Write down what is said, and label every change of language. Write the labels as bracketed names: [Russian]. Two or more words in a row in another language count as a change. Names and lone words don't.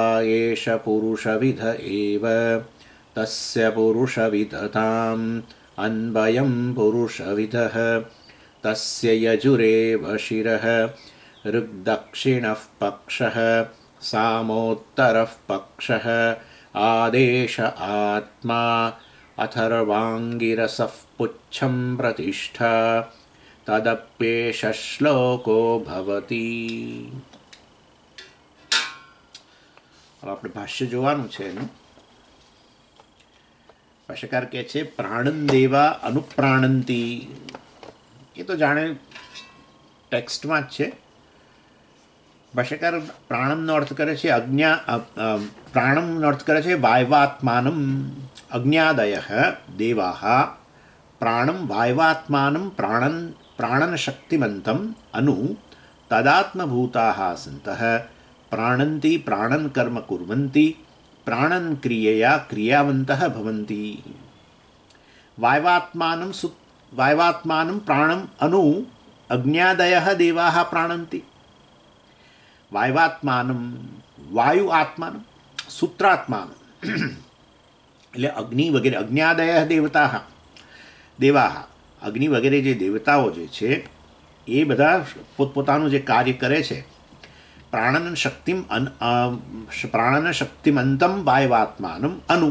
[Sanskrit] एष पुरुषविद एव तस्य पुरुषविदताम् अन्वयं पुरुषविदः तस्य यजुरेव शिरः ऋग्दक्षिणः पक्षः सामोत्तरः पक्षः आदेश आत्मा अथर्वाङ्गिरसः पुच्छं प्रतिष्ठा तदप्येष श्लोको भवति। [Gujarati] अब આપણે ભાષ્ય જોવાનું છે એનું। ભાષ્યકાર કહે છે [Sanskrit] प्राणंदेवा अनुप्राणंति। [Gujarati] એ તો જાણે ટેક્સ્ટમાં જ છે। ભાષ્યકાર પ્રાણમનો અર્થ કરે છે પ્રાણમનો અર્થ કરે છે [Sanskrit] वायवात्मानम् अज्ञादयः देवाः प्राणं वायवात्मानं प्राणनशक्तिमन्तम् अनु तदात्मभूताः सन्तः प्राणन्ति प्राणन् कर्म कुर्वन्ति प्राणन् क्रियया क्रियावन्तः भवन्ति। वायवात्मानं प्राणम् अनु अज्ञादयः देवाः प्राणन्ति। वायवात्मानं वायु आत्मानं सूत्रात्मानं [Gujarati] એટલે અગ્નિ વગેરે [Sanskrit] अज्ञादयः देवाः [Gujarati] અગ્નિ વગેરે જે દેવતાઓ જે છે એ બધા પોતપોતાનું જે કાર્ય કરે છે [Sanskrit] प्राणन शक्तिमन्तम् वायवात्मानम् अनु।